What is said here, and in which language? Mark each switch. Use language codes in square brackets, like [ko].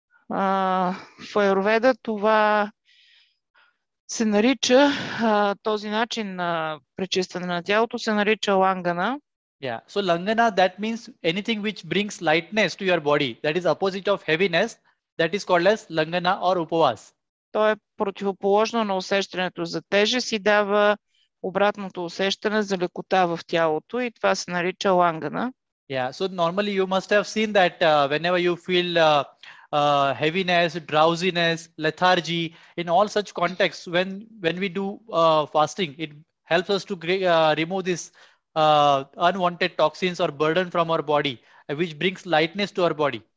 [bg] В Аюрведа това се нарича, този начин на пречистване на тялото се нарича лангана. [en] Yeah. So langana, that means anything which brings lightness to your body. That is opposite of heaviness. That is called as langana or upavas. [bg] То е противоположно на усещането за тежест и дава обратното усещане за лекота в тялото и това се нарича лангана. [en] Yeah, so normally you must have seen that whenever you feel heaviness, drowsiness, lethargy, in all such contexts, when we do fasting, it helps us to remove this unwanted toxins or burden from our body, which brings lightness to our body.